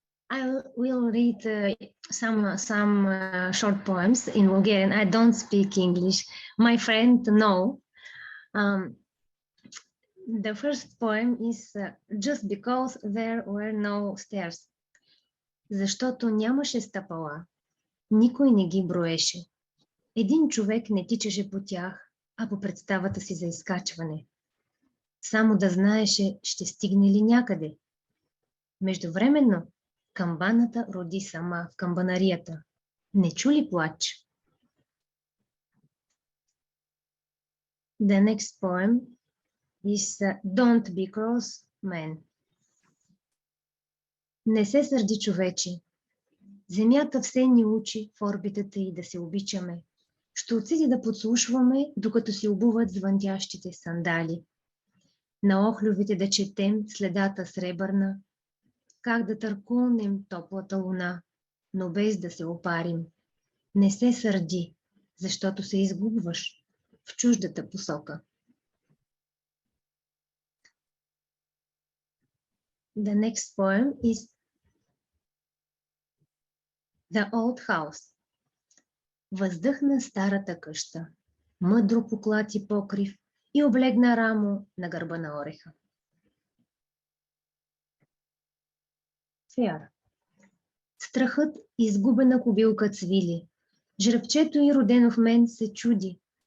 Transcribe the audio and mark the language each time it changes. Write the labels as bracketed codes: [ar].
[en] I will read some short poems in Bulgarian. I don't speak English. My friend, no. The first poem is Just because there were no stairs. [bg] Защото нямаше стъпала. Никой не ги броеше. Един човек не тичаше по тях, а по представата си за изкачване. Само да знаеше, ще стигне ли някъде. Междувременно, камбаната роди сама в камбанарията. Не чу ли плач? [en] The next poem is Don't be cross, man. [bg] Не се сърди, човече. Земята все ни учи в орбитата и да се обичаме. Ще отиде да подслушваме, докато си обуват звъндящите сандали. На охлювите да четем следата сребърна, как да търкулнем топлата луна, но без да се опарим. Не се сърди, защото се изгубваш в чуждата посока. [en] The next poem is The Old House. [bg] Въздъхна старата къща, мъдро поклати покрив и облегна рамо на гърба на ореха. [en] Fear. [bg] Страхът изгубена кобилка цвили. Жребчето и родено в мен се чуди.